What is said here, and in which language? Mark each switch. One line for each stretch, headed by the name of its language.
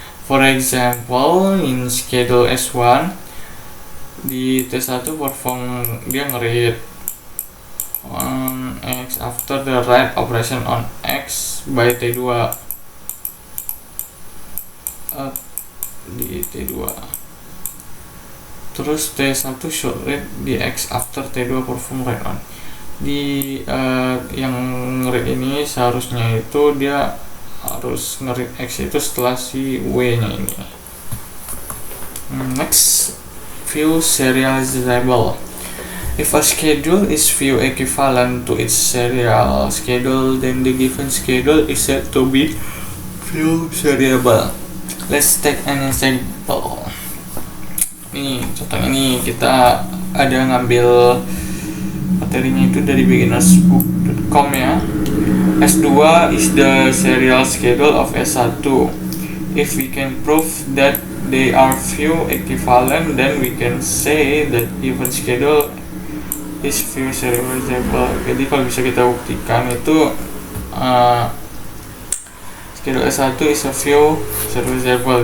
English: For example, in schedule S1, di T1 perform
Indonesian: dia nge-read
English: on X after the write operation on X by T2 di T2. Terus T1 should read di X after T2 perform write on.
Indonesian: Di yang nge-read ini seharusnya itu dia harus nge-read X itu setelah si W nya ini.
English: Next, view serializable. If a schedule is view equivalent to its serial schedule, then the given schedule is said to be view seriable. Let's take an example.
Indonesian: Nih contohnya nih, kita ada ngambil materinya itu dari beginnersbook.com ya.
English: S2 is the serial schedule of S1. If we can prove that they are view equivalent, then we can say that given schedule is view serializable.
Indonesian: Jadi kalau bisa kita buktikan itu schedule S1
English: is a view serializable.